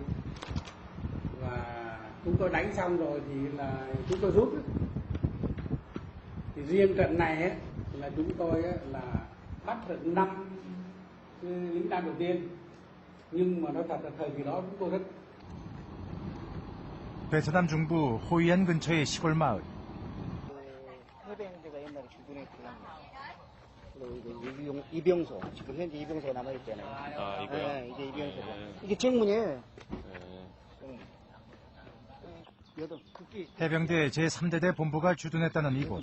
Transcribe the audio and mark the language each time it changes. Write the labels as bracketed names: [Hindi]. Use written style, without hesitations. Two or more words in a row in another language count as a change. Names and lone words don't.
[Vietnamese] Và chúng tôi đánh xong rồi thì là chúng tôi rút. Thì riêng trận này ấy, là chúng tôi ấy, là bắt được 5 lính năm đầu tiên. Nhưng mà nói thật là thời kỳ đó chúng tôi rất [Korean] 베트남 중부 호이안 근처의 시골 마을. 해병대가 옛날에 주둔했던 이병소, 지금 현재 이병소가 남아있잖아요. 이거요? 네, 이게 이병소고. 이게 정문이에요. 해병대 제3대대 본부가 주둔했다는 이곳.